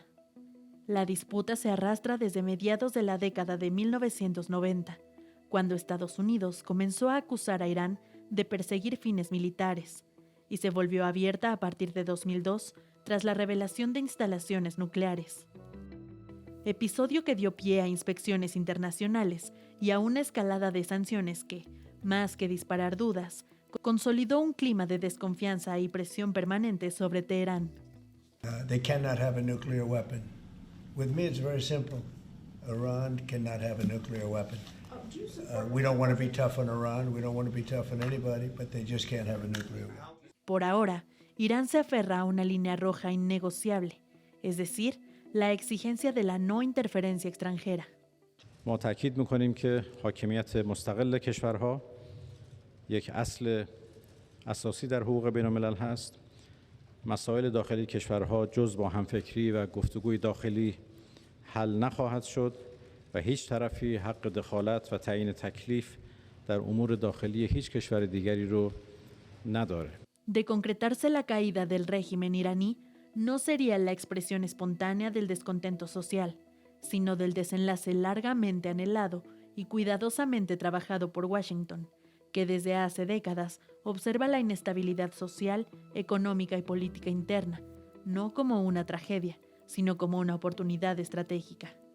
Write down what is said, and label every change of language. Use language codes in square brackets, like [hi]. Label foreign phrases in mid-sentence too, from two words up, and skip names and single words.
[es] La disputa se arrastra desde mediados de la década de 1990, cuando Estados Unidos comenzó a acusar a Irán de perseguir fines militares, y se volvió abierta a partir de 2002 tras la revelación de instalaciones nucleares. Episodio que dio pie a inspecciones internacionales y a una escalada de sanciones que, más que disparar dudas, consolidó un clima de desconfianza y presión permanente sobre Teherán. [en] They cannot have a nuclear weapon. With me, it's very simple. Iran cannot have a nuclear weapon. We don't want to be tough on Iran. We don't want to be tough on anybody, but they just can't have a nuclear weapon. [es] Por ahora, Irán se aferra a una línea roja innegociable, es decir, la exigencia de la no interferencia extranjera. [fa] ما تأکید می‌کنیم که حاکمیت مستقل کشورها یک اصل اساسی در حقوق بین‌الملل هست. مسائل داخلی کشورها جز با همفکری و گفتگوی داخلی حل نخواهد شد و هیچ طرفی حق دخالت و تعیین تکلیف در امور داخلی هیچ کشور دیگری رو نداره. [es] De concretarse la caída del régimen iraní, no sería la expresión espontánea del descontento social, sino del desenlace largamente anhelado y cuidadosamente trabajado por Washington, que desde hace décadas observa la inestabilidad social, económica y política interna, no como una tragedia, sino como una oportunidad estratégica.